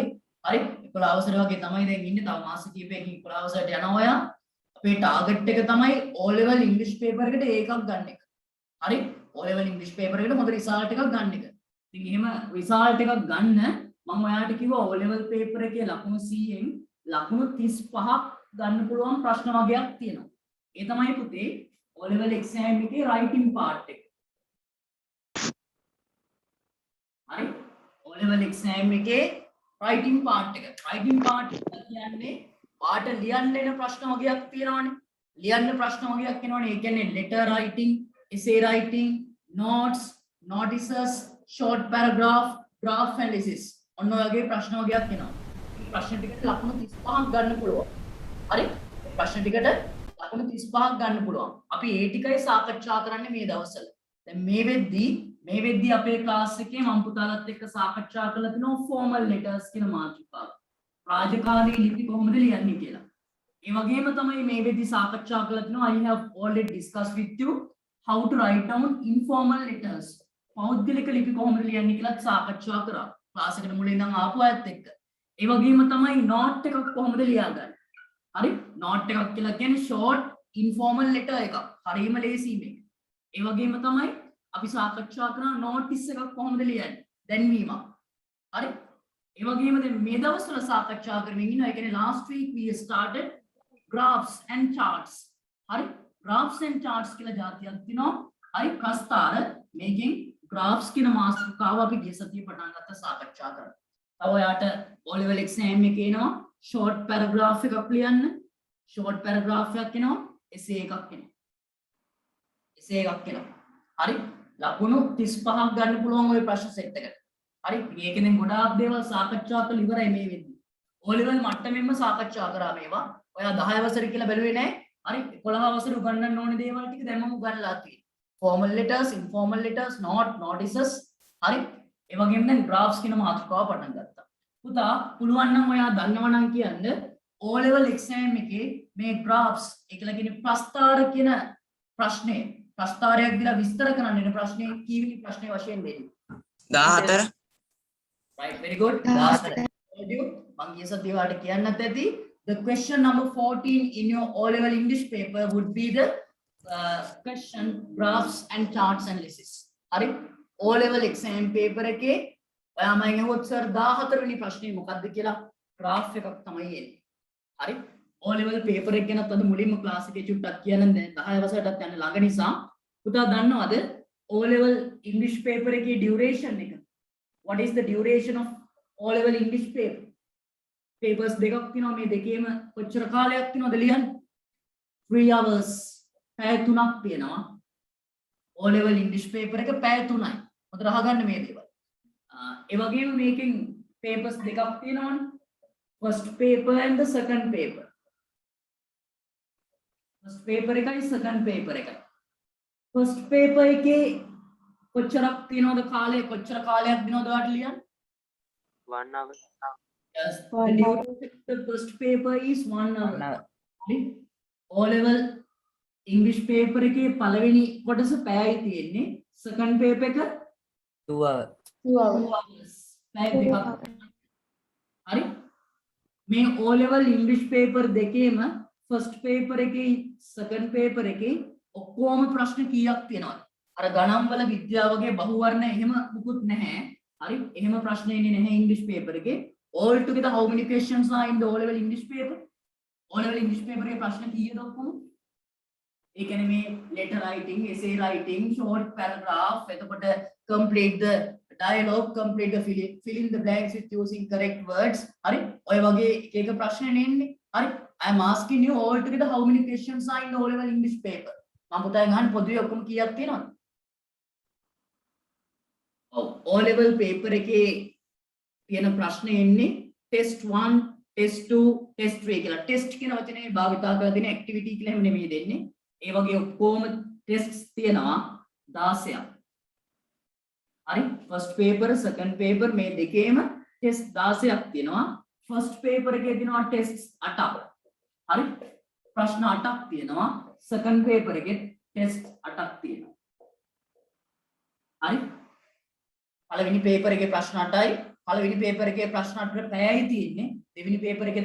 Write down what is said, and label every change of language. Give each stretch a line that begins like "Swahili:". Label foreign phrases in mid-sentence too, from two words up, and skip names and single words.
Sinhala: හරි 11 වසර වගේ තමයි දැන් ඉන්නේ තව මාස කිහිපයකින් 11 වසරට යනවා ඔයා අපේ ටාගට් එක තමයි
English: O level English paper
Sinhala: එකට ඒකක් ගන්න එක හරි
English: O level English paper
Sinhala: එකට හොඳ රිසල්ට් එකක් ගන්න එක ඉතින් එහෙම රිසල්ට් එකක් ගන්න මම ඔයාලට කිව්වා
English: O level paper
Sinhala: එකේ ලකුණු 100න් ලකුණු 35ක් ගන්න පුළුවන් ප්‍රශ්න වගේක් තියෙනවා ඒ තමයි පුතේ
English: O level exam
Sinhala: එකේ
English: writing part
Sinhala: එක හරි
English: O level exam
Sinhala: එකේ
English: writing part
Sinhala: එක
English: writing part
Sinhala: එක කියන්නේ පාට ලියන්න එන ප්‍රශ්න වගේක් තියෙනවානේ ලියන්න ප්‍රශ්න වගේක් එනවානේ ඒ කියන්නේ
English: letter writing essay writing notes notices short paragraph graph analysis
Sinhala: ඔන්න ඔය වගේ ප්‍රශ්න වගේක් එනවා මේ ප්‍රශ්න ටිකට ලකුණු 35ක් ගන්න පුළුවන් හරි ප්‍රශ්න ටිකට ලකුණු 35ක් ගන්න පුළුවන් අපි ඒ ටිකයි සාකච්ඡා කරන්නේ මේ දවස්වල දැන් මේ වෙද්දී අපේ ක්ලාස් එකේ මම පුතාලත් එක්ක සාකච්ඡා කරලා තිනවා
English: formal letters
Sinhala: කියන මාතෘකාව. රාජකාරී ලිපි කොහොමද ලියන්නේ කියලා. ඒ වගේම තමයි මේ වෙද්දී සාකච්ඡා කරලා තිනවා
English: I have already discussed with you how to write down informal letters.
Sinhala: පෞද්ගලික ලිපි කොහොමද ලියන්නේ කියලා සාකච්ඡා කරා. ක්ලාස් එකට මුලින් ඉඳන් ආපු අයත් එක්ක. ඒ වගේම තමයි note එකක් කොහොමද ලියාගන්නේ. හරි? note එකක් කියලා කියන්නේ
English: short informal letter
Sinhala: එකක්. හරියම ලේසි මේක. ඒ වගේම තමයි අපි සාකච්ඡා කරන නෝටිස් එකක් කොහොමද ලියන්නේ දැන්වීමක් හරි ඒ වගේම දැන් මේ දවස්වල සාකච්ඡා කරමින් ඉන්නවා ඒ කියන්නේ
English: last week we started graphs and charts
Sinhala: හරි
English: graphs and charts
Sinhala: කියලා જાතියක් තියෙනවා හරි ප්‍රස්තාර
English: making graphs
Sinhala: කියන මාතෘකාව අපි ගිය සතියේ පටන් ගත්ත සාකච්ඡා කරා තව ඔයාට
English: O level exam
Sinhala: එකේ එනවා
English: short paragraph
Sinhala: එකක් ලියන්න
English: short paragraph
Sinhala: එකක් එනවා essay එකක් එනවා essay එකක් එනවා හරි ලකුණු 35ක් ගන්න පුළුවන් ওই ප්‍රශ්න සෙට් එකට. හරි මේකෙන් ගොඩාක් දේවල් සාකච්ඡා කරලා ඉවරයි මේ වෙද්දි. O level මට්ටමින්ම සාකච්ඡා කරා මේවා. ඔයා 10 වසරේ කියලා බැලුවේ නැහැ. හරි 11 වසරේ උගන්වන්න ඕනේ දේවල් ටික දැන් මම උගන්වලා තියෙනවා.
English: Formal letters, informal letters, notices.
Sinhala: හරි ඒ වගේම දැන් graphs කියන මාතෘකාව පටන් ගත්තා. පුතා පුළුවන් නම් ඔයා දන්නවා නම් කියන්න
English: O level exam
Sinhala: එකේ මේ graphs ඒකලා කියන්නේ ප්‍රස්තාර කියන ප්‍රශ්නේ ප්‍රස්තාරයක් දිලා විස්තර කරන්න වෙන ප්‍රශ්නේ කීවෙනි ප්‍රශ්නේ වශයෙන් දෙන්නේ 14
English: right very good 14
Sinhala: මම ගිය සතියේ වාට කියන්නත් ඇති
English: the question number 14 in your O level English paper would be the question graphs and charts analysis හරි O level exam paper එකේ
Sinhala: ඔයා මම අහුවොත් සර් 14 වෙනි ප්‍රශ්නේ මොකක්ද කියලා graph එකක් තමයි එන්නේ හරි
English: O level paper
Sinhala: එක ගැනත් අද මුලින්ම ක්ලාස් එකේ චුට්ටක් කියන්න දැන් 10 වසරටත් යන ළඟ නිසා පුතා දන්නවද
English: O level English paper
Sinhala: එකේ duration එක
English: what is the duration of O level English paper
Sinhala: papers දෙකක් තියෙනවා මේ දෙකේම කොච්චර කාලයක් තියෙනවද ලියන්න
English: 3 hours
Sinhala: පැය 3ක් තියෙනවා
English: O level English paper
Sinhala: එක පැය 3යි හොඳට අහගන්න මේ දේවල් ඒ වගේම මේකෙන් papers දෙකක් තියෙනවනේ
English: first paper and the second paper first paper
Sinhala: එකයි
English: second paper
Sinhala: එකයි
English: first paper
Sinhala: එකේ කොච්චරක් තියෙනවද කාලය කොච්චර කාලයක් දිනවද ඔයාලට ලියන්න
English: 1 hour. yes the duration of the first paper is 1 hour O level English paper
Sinhala: එකේ පළවෙනි කොටස පැයයි තියෙන්නේ
English: second paper එක 2 hour. 2 hours.
Sinhala: 2 hours පැය දෙකක් හරි මේ
English: O level English paper
Sinhala: දෙකේම
English: first paper
Sinhala: එකේ
English: second paper
Sinhala: එකේ ඔක්කොම ප්‍රශ්න කීයක් තියෙනවද අර ගණන් වල විද්‍යාව වගේ බහුවර්ණ එහෙම මුකුත් නැහැ හරි එහෙම ප්‍රශ්න එන්නේ නැහැ
English: English paper
Sinhala: එකේ
English: all together how many questions are in the O level English paper O level English paper
Sinhala: එකේ ප්‍රශ්න කීයද ඔක්කොම ඒ කියන්නේ මේ
English: letter writing essay writing short paragraph
Sinhala: එතකොට
English: complete the dialogue complete the fill in the blanks with using correct words
Sinhala: හරි ඔය වගේ එක එක ප්‍රශ්න එන්නේ හරි
English: I am asking you all together how many questions are in the O level English paper
Sinhala: මම පුතාගෙන් අහන්නේ පොදුවේ ඔක්කොම කීයක් තියෙනවද ඔව්
English: O level paper
Sinhala: එකේ තියෙන ප්‍රශ්න එන්නේ
English: test 1 test 2 test 3
Sinhala: කියලා test කියන වචනේ භාවිතා කරලා දෙන activity කියලා එහෙම නෙමෙයි දෙන්නේ ඒ වගේ ඔක්කොම tests තියෙනවා 16ක් හරි
English: first paper second paper
Sinhala: මේ දෙකේම test 16ක් තියෙනවා
English: first paper
Sinhala: එකේ තියෙනවා tests 8ක් හරි ප්‍රශ්න 8ක් තියෙනවා
English: second paper
Sinhala: එකේ test 8ක් තියෙනවා හරි පළවෙනි paper එකේ ප්‍රශ්න 8යි පළවෙනි paper එකේ ප්‍රශ්න 8ට පැයයි තියෙන්නේ දෙවෙනි paper එකේ